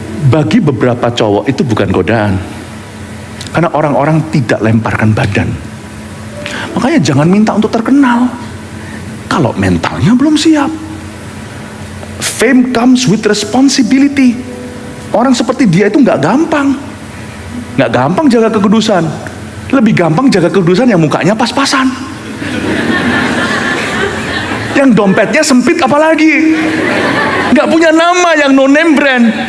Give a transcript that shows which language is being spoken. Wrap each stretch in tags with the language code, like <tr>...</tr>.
<id>Bagi beberapa cowok itu bukan godaan, karena orang-orang tidak lemparkan badan. Makanya jangan minta untuk terkenal kalau mentalnya belum siap.</id> <en>Fame comes with responsibility.</en> <id>Orang seperti dia itu nggak gampang jaga kekudusan. Lebih gampang jaga kekudusan yang mukanya pas-pasan, yang dompetnya sempit, apalagi nggak punya nama, yang</id> <en>no name brand.</en>